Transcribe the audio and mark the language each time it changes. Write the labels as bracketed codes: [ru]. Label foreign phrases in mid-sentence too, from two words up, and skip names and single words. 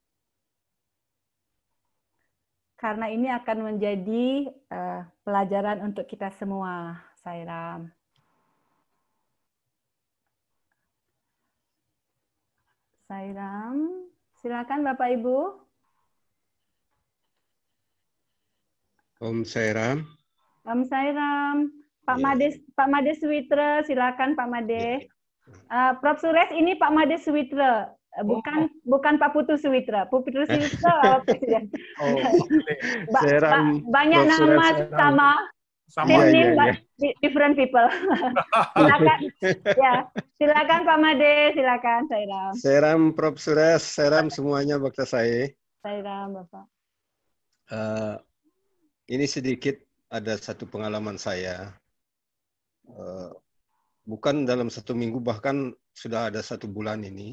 [id] Karena ini akan menjadi pelajaran untuk kita semua, Sairam. Sairam, silakan Bapak Ibu. Om Sairam. Om Sairam. Pak Made Switra, silakan Pak Made. Prof. Suresh, ini Pak Made Switra, bukan Pak Putu Switra. Putu Switra presiden. Banyak nama sama. [en] Different people. [id] Silakan, ya, silakan Pak Made, silakan Sairam. Sairam Prof. Suresh, Sairam semuanya Bakta saya. Sairam Bapak. Ini sedikit ada satu pengalaman saya. Bukan dalam 1 minggu, bahkan sudah ada 1 bulan ini.